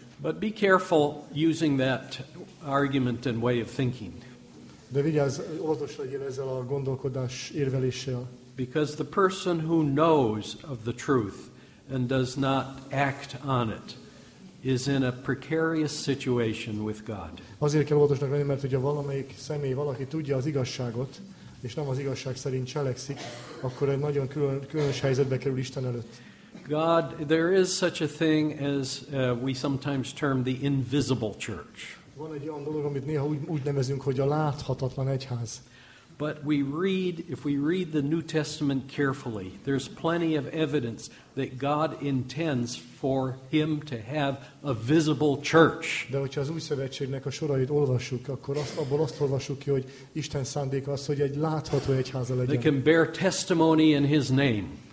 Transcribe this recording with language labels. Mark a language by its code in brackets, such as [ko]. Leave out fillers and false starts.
[en] But be careful using that argument and way of thinking. [hu] De vigyázz, óvatosan legyél ezzel a gondolkodás érveléssel. [en] Because the person who knows of the truth and does not act on it is in a precarious situation with God. [hu] Azért kell óvatosnak lenni, mert hogyha valamelyik személy, valaki tudja az igazságot, és nem az igazság szerint cselekszik, akkor egy nagyon különös helyzetbe kerül Isten előtt. [en] God, there is such a thing as we sometimes term the invisible church. [hu] Van egy olyan dolog, amit néha úgy nevezünk, hogy a láthatatlan egyház. [en] But we read, if we read the New Testament carefully, there's plenty of evidence that God intends for him to have a visible church. [hu] De hogyha az Új Szövetségnek a sorait olvassuk, akkor abból azt olvassuk ki, hogy Isten szándéka az, hogy egy látható egyháza legyen. [en] They can bear testimony in his name.